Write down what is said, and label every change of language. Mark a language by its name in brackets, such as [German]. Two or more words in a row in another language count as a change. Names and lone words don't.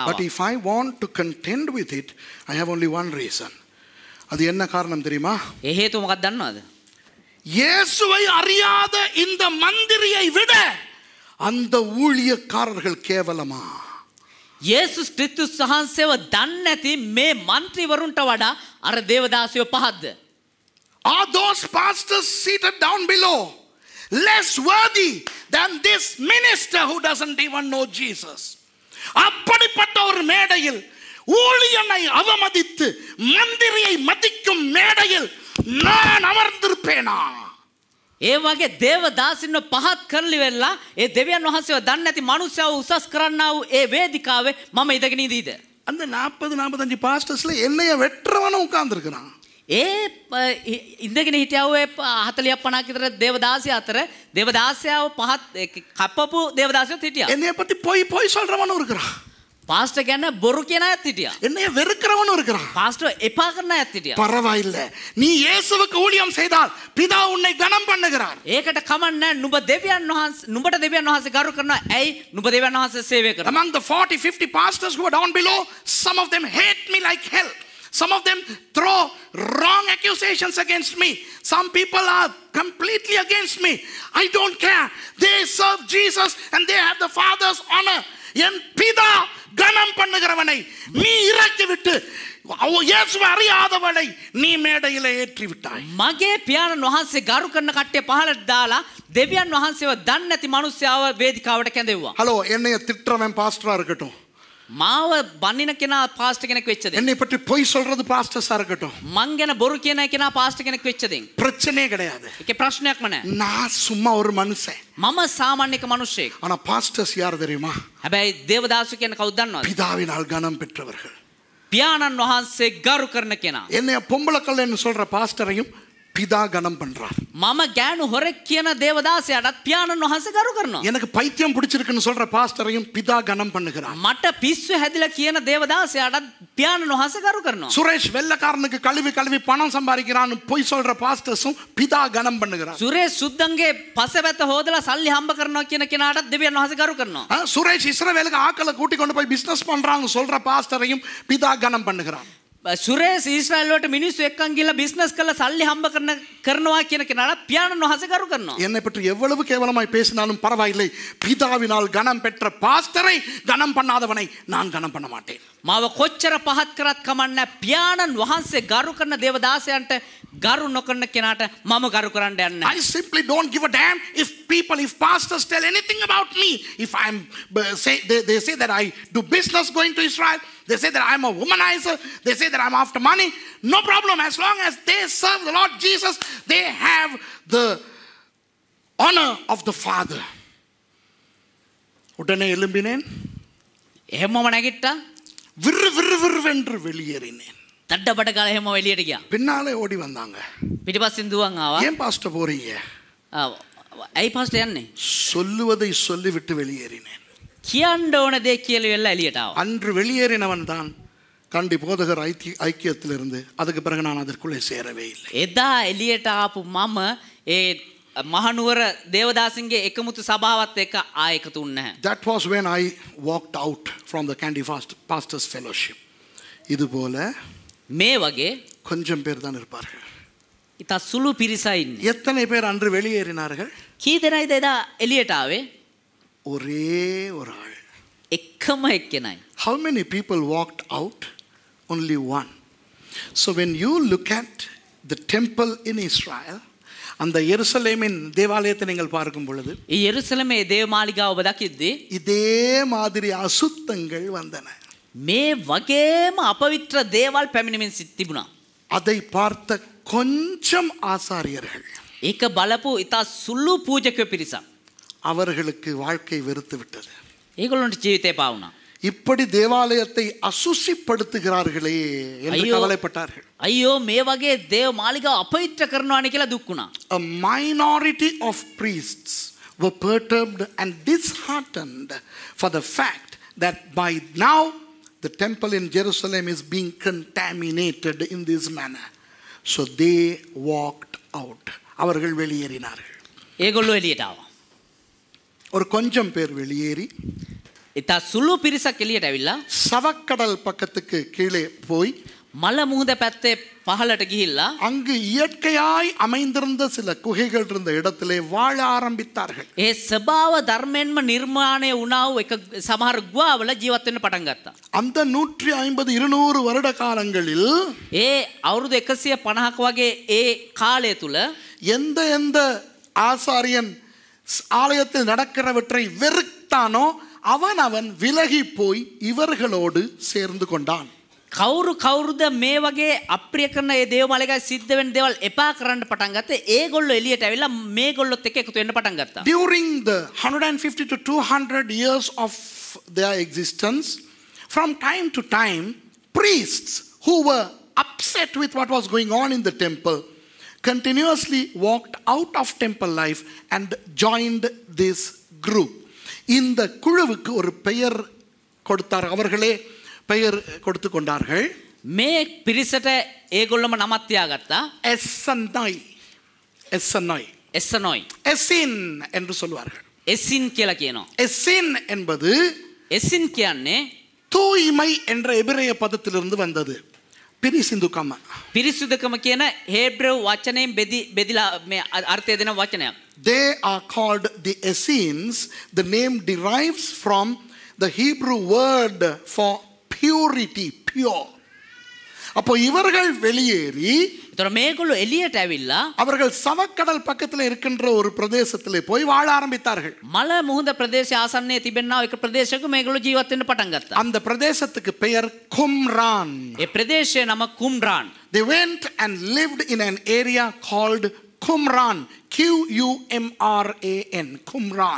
[English] But if I want to contend with it, I have only one reason. [Tamil] அது என்ன காரணம் தெரியுமா? [Sinhala] ඒ හේතුව මොකක්ද දන්නවද? [Tamil] இயேசுவை அறியாத இந்த மந்திரியை விட அந்த ஊழியக்காரர்கள் கேவலமா? [Sinhala] යේසුස් ක්‍රිස්තුස් වහන්සේව දන්නේ නැති මේ മന്ത്രിවරුන්ට වඩා අර දේවදාසයෝ පහක්ද? [English] Are those pastors seated down below less worthy than this minister who doesn't even know Jesus? [Tamil] அப்படிப்பட்ட ஒரு மேடையில் ஊழியனை அவமதித்து மந்திரியை மதிக்கும் மேடையில் நான் அமர்ந்திருப்பேனா? [Sinhala] ඒ වගේ දේවදාසින්ව පහත් කරලි වෙලා ඒ දෙවියන් වහන්සේව දන්නේ නැති මනුස්සයව උසස් කරන්නා වූ ඒ වේදිකාවේ මම ඉඳගෙන ඉඳීද? [Tamil] அந்த 40-45 பாஸ்டர்ஸ்ல என்னைய வெற்றவனும் உட்கார்ந்திருக்கிறான். [Sinhala] ඒ ඉඳගෙන හිටියව 40-50 විතර දේවදාසිය අතර දේවදාසයව පහත් කප්පපු දේවදාසියත් හිටියා. [Tamil] என்னைய பத்தி போய் சொல்றவனும் இருக்கிறான். [Sinhala] පාස්ටර් ගැන බොරු කියන අයත් හිටියා. [Tamil] என்னைய வெறுக்கிறவனும் இருக்கிறான். [Sinhala] පාස්ටර් එපා කරන අයත් හිටියා. [Tamil] பரவாயில்லை, நீ இயேசுவுக்கு ஊழியம் செய்தால் பிதா உன்னை கனம் பண்ணுகிறார். [Sinhala] ඒකට කමන්නේ නුඹ දෙවියන් වහන්සේ නුඹට දෙවියන් වහන්සේ ගරු කරනවා. ඇයි නුඹ දෙවියන් වහන්සේ සේවය කරනවා? [English] Among the 40-50 pastors who are down below, some of them hate me like hell. Some of them throw wrong accusations against me. Some people are completely against me. I don't care. They serve Jesus and they have the Father's honor. [Tamil] என் பிதா கனம் பண்ணுகிறவனை நீ இறக்கி விட்டு இயேசுவை அறியாதவனை நீ மேடையிலே ஏற்றி விட்டாய். [Sinhala] මගේ පියාණන් වහන්සේ ගරු කරන කට්ටිය පහලට දාලා දෙවියන් වහන්සේව දන්නේ නැති මිනිස්සයව වේදිකාවට කැඳෙව්වා. [Tamil] ஹலோ, என்னைய திட்டுறவன் பாஸ்டரா இருக்கட்டும், [Sinhala] මාව බන්නින කෙනා පාස්ටර් කෙනෙක් වෙච්ච දෙයක්. [Tamil] என்னை பற்றி பொய் சொல்றது பாஸ்டர்ஸா இருக்கட்டும், [Sinhala] මං ගැන බොරු කියන කෙනා පාස්ටර් කෙනෙක් වෙච්ච දෙයක්. [Tamil] பிரச்சனையே கிடையாது. [Sinhala] ඒකේ ප්‍රශ්නයක්ම නැහැ. [Tamil] நான் சும்மா ஒரு மனுஷன். [Sinhala] මම සාමාන්‍යක මිනිහෙක්. [Tamil] ஆனா பாஸ்டர்ஸ் யார் தெரியுமா? [Sinhala] හැබැයි දේවදාසු කියන්නේ කවුද දන්නවද? [Tamil] பிதாவினால் கனம் பெற்றவர்கள். [Sinhala] පියාණන් වහන්සේ ගරු කරන කෙනා. [Tamil] என்னைய பொம்பளக்கல்லன்னு சொல்ற பாஸ்டரையும் பிதா கனம் பண்றார். [Sinhala] මම ගෑනු හොරෙක් කියන දේවදාසයාටත් පියාණන් වහන්සේ ගරු කරනවා. [Tamil] எனக்கு பைத்தியம் பிடிச்சிருக்குன்னு சொல்ற பாஸ்டரையும் பிதா கனம் பண்ணுகிறார். [Sinhala] මට පිස්සු හැදිලා කියන දේවදාසයාටත් පියාණන් වහන්සේ ගරු කරනවා. [Tamil] சுரேஷ் வெள்ளக்காரனுக்கு கழுவி பணம் சம்பாதிக்கிறான்னு பொய் சொல்ற பாஸ்டர்ஸும் பிதா கனம் பண்ணுகிறார். [Sinhala] සුරේෂ් සුද්දන්ගේ පසවැත හොදලා සල්ලි හම්බ කරනවා කියන කෙනාටත් දෙවියන් වහන්සේ ගරු කරනවා. [Tamil] சுரேஷ் இஸ்ரவேலுக்கு ஆட்களை கூட்டி கொண்டு போய் பிசினஸ் பண்றாங்க சொல்ற பாஸ்டரையும் பிதா கனம் பண்ணுகிறார். [Sinhala] සුරේෂ් ඊශ්‍රායල් වලට මිනිස්සු එක්කන් ගිහලා බිස්නස් කරලා සල්ලි හම්බ කරනවා කියන කෙනාට පියාණන් වහන්සේ ගරු කරනවා. [Tamil] என்னை பற்றி எவ்வளவு கேவலமாய் பேசினாலும் பரவாயில்லை, பிதாவினால் கனம் பெற்ற பாஸ்டரை கனம் பண்ணாதவனை நான் கனம் பண்ண மாட்டேன். [Sinhala] මාව කොච්චර පහත් කරත් කමන්නේ පියාණන් වහන්සේ ගරු කරන දේවදාසයන්ට ගරු නොකරන කෙනාට මම ගරු කරන්න යන්නේ. [English] I simply don't give a damn if pastors tell anything about me. If they say that I do business going to Israel, they say that I'm a womanizer, they say that I'm after money, no problem. As long as they serve the Lord Jesus, they have the honor of the Father. [Tamil] உடனே எழும்பினேன், [Sinhala] එහෙමම නැගිට්ටා, [Tamil] விறுவிறுவென்று வெளியேறினேன். [Sinhala] තඩබඩ ගාලා එහෙම එළියට ගියා. [Tamil] பின்னாலே ஓடி வந்தாங்க. [Sinhala] පිටිපස්සෙන් දුවන් ආවා. [Tamil] ஏன் பாஸ்டர் போறீங்க? [Sinhala] ඇයි පාස්ටර් යන්නේ? [Tamil] சொல்லுவதை சொல்லிவிட்டு வெளியேறினேன். [Sinhala] කියන්න ඕන දේ කියලා වෙලා එළියට ආවා. [Tamil] அன்று வெளியேறினவன் தான் கண்டி போதகர் ஐக்கியத்திலிருந்து அதுக்கு பிறகு நான் அதற்குள்ளே சேரவே இல்லை. [Sinhala] එදා එළියට ආපු මම ඒ මහනුවර දේවදාසින්ගේ එකමුතු සභාවත් එක්ක ආයෙ එකතු වුණේ නැහැ. [English] That was when I walked out from the Candy Pastors Fellowship. [Tamil] இது போல [Sinhala] මේ වගේ [Tamil] கொஞ்சம் பேர் தான் இருப்பார்கள். [Sinhala] ඉතා සුළු පිරිසයි ඉන්නේ. [Tamil] எத்தனை பேர் அன்று வெளியேறினார்கள்? [Sinhala] කී දෙනායිද එදා එළියට ආවේ? [Tamil] ஒரே ஒரு ஆள். [Sinhala] එකම එක්කෙනයි. [English] How many people walked out? Only one. So when you look at the temple in Israel, [Tamil] அந்த எருசலேமின் தேவாலயத்தை நீங்கள் பார்க்கும் பொழுது, [Sinhala] ඒ යෙරුසලමේ දේව මාලිගාව ඔබ දකිද්දී [Tamil] இதே மாதிரி அசுத்தங்கள் வந்தன. [Sinhala] මේ වගේම අපවිත්‍ර දේවල් පැමිණෙමින් තිබුණා. [Tamil] அதை பார்த்த கொஞ்சம் ஆசாரியர்கள், [Sinhala] ඒක බලපු ඉතා සුළු පූජකයෝ පිරිසක්, [Tamil] அவர்களுக்கு வாழ்க்கை வெறுத்து விட்டது. [Sinhala] ඒගොල්ලන්ට ජීවිතේ පාවුණා. [Tamil] இப்படி தேவாலயத்தை அசுசிப்படுத்துகிறார்களே என்று கவலைப்பட்டார்கள். [Sinhala] අයියෝ මේ වගේ දේව මාලිගාව අපවිත්‍ර කරනවානේ කියලා දුක් වුණා. [English] A minority of priests were perturbed and disheartened for the fact that by now the temple in Jerusalem is being contaminated in this manner. So they walked out. [Tamil] அவர்கள் வெளியேறினார்கள். [Sinhala] ඒගොල්ලෝ එළියට ආවා. [Tamil] ஒரு கொஞ்சம் பேர் வெளியேறி [Sinhala] ඉතා සුළු පිරිසක් එළියට ඇවිල්ලා [Tamil] சவக்கடல் பக்கத்துக்கு கீழே போய் [Sinhala] මල මුහුද පැත්තේ පහළට ගිහිල්ලා [Tamil] அங்கு இயற்கையாய் அமைந்திருந்த சில குகைகள் இருந்த இடத்திலே வாழ ஆரம்பித்தார்கள். [Sinhala] ඒ ස්වභාව ධර්මයෙන්ම නිර්මාණය වුණා වූ එක සමහර ගුහාවල ජීවත් වෙන්න පටන් ගත්තා. [Tamil] அந்த 150-200 வருட காலங்களில் [Sinhala] ඒ අවුරුදු 150ක වගේ ඒ කාලය තුල [Tamil] எந்த ஆசாரியன் ஆலயத்தில் நடக்கிறவற்றை வெறுத்தானோ அவன் விலகி போய் இவர்களோடு சேர்ந்து கொண்டான். [Sinhala] කවුරුද මේ වගේ අප්‍රිය කරන ඒ දේව මාලිගාවේ සිද්ධ වෙන දේවල් එපා කරන්න පටන් ගත්තේ ඒගොල්ලෝ එළියට ඇවිල්ලා මේගොල්ලොත් එක්ක එකතු වෙන්න පටන් ගත්තා. [English] During the 150 to 200 years of their existence, from time to time, priests who were upset with what was going on in the temple continuously walked out of temple life and joined this group. [Tamil] இந்த குழுவுக்கு ஒரு பெயர் கொடுத்தார். அவர்களே பெயர் கொடுத்து கொண்டார்கள். [Sinhala] මේ පිරිසට ඒගොල්ලම නමක් තියාගත්තා. එස්සනොයි [Tamil] எசின் என்று சொல்வார்கள். [Sinhala] එසින් කියලා කියනවා. [Tamil] எசின் என்பது [Sinhala] එසින් කියන්නේ [Tamil] தூய்மை என்ற எபிரேய பதத்திலிருந்து வந்தது. [Sinhala] පිරිසිදුකම. පිරිසුදුකම කියන හේබ්‍රෙව් වචනයෙන් බෙදිලා මේ අර්ථය දෙන වචනයක්. [English] They are called the Essenes. The name derives from the Hebrew word for purity, pure. [Tamil] அப்போ இவர்கள் வெளியேறி [Sinhala] ඒතර මේගොල්ලෝ එළියට ඇවිල්ලා [Tamil] அவர்கள் சவக்கடல் பக்கத்தில் இருக்கின்ற ஒரு பிரதேசத்திலே போய் வாழ ஆரம்பித்தார்கள். [Sinhala] මල මුහුද ප්‍රදේශය ආසන්නයේ තිබෙනා එක ප්‍රදේශයක මේගොල්ලෝ ජීවත් වෙන්න පටන් ගත්තා. [Tamil] அந்த பிரதேசத்துக்கு பெயர் கும்ரான். [Sinhala] ඒ ප්‍රදේශයේ නම කුම්රාන්. [English] They went and lived in an area called Qumran, Qumran, Qumran.